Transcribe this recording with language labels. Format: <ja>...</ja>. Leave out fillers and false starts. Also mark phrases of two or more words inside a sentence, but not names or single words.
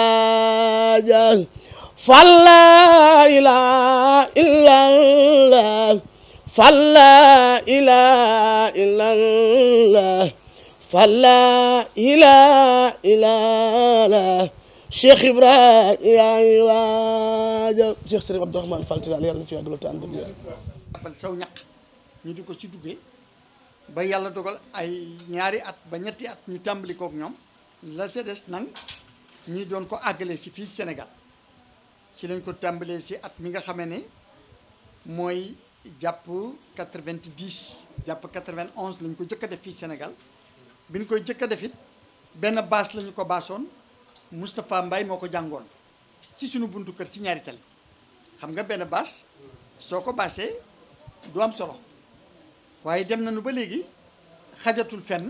<ar>واجه فلا إله إلا الله فلا إله إلا الله فلا إله إلا الله شيخ إبراهيم يا واجه شيخ سيرف عبد الرحمن</ar> <wo>Fall Tilala yàlla na fi yàgg tànn bal saw ñaq ñu di ko ci duggee ba yàlla dogal ay ñaari at ba ñetti at ñu tàmbali kook ñoom la ca des nag ñi doon ko àggale si fii Sénégal ci lañ ko tàmbalee si at mi nga xamee ne mooy jàpp 90 jàpp 91 lañ ko jëkk a def fii Sénégal bi ñu koy jëkk a def it benn baas la ñu ko baasoon Moustapha Mbaye moo ko jàngoon ci sunu buntu kër ci ñaari tali xam nga benn baas soo ko baasee du am solo waaye dem nañu ba léegi xajatul</wo>